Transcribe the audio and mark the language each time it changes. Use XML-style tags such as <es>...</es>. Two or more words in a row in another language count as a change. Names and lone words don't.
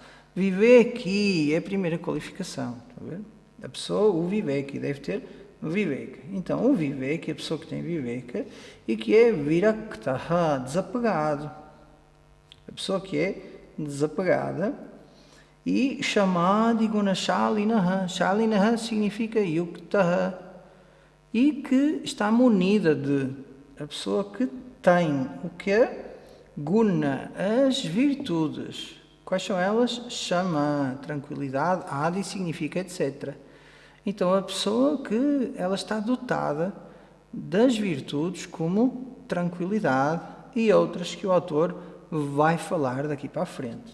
<pt>Viveki é a primeira qualificação. Está a ver? A pessoa, o viveki, deve ter viveka. Então, o viveki, a pessoa que tem viveka, e que é viraktaha, desapegado. A pessoa que é desapegada.</pt> <sa>E shamadhiguna shalinaha.</sa> <pt>Shalinaha significa yuktaha. E que está munida de. A pessoa que tem o que é guna, as virtudes. Quais são elas? Shama, tranquilidade, adi significa etc. Então, a pessoa que ela está dotada das virtudes como tranquilidade e outras que o autor vai falar daqui para a frente.</pt>